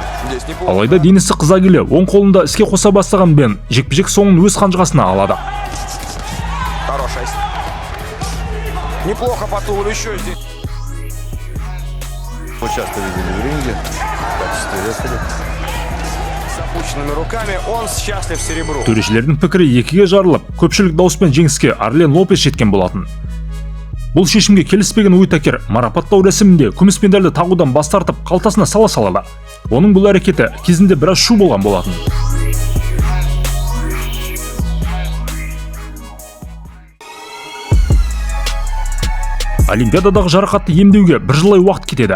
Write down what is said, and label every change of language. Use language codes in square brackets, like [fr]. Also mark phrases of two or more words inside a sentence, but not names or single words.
[ru] здесь неплохо. [kk] Алайда денесі қыза келе оң қолында іске қоса бастаған Бен жекпе-жек соңын өз қанжығасына алады. [ru] Хорошая. Неплохо по туловищу здесь. Мы часто видели в ринге в качестве рефери. С опущенными руками он счастлив серебру. [kk] Төрешілердің пікірі екіге жарылып, көпшілік дауыспен жеңіске Арлен Лопес жеткен болатын. Бұл шешімге келіспеген Уитакер марапаттау рәсімінде күміс медальді тағудан бас тартып, қалтасына сала салады. Оның бұл әрекеті кезінде біраз шу болған болатын. Олимпиададағы жарақатты емдеуге бір жылдай уақыт кетеді.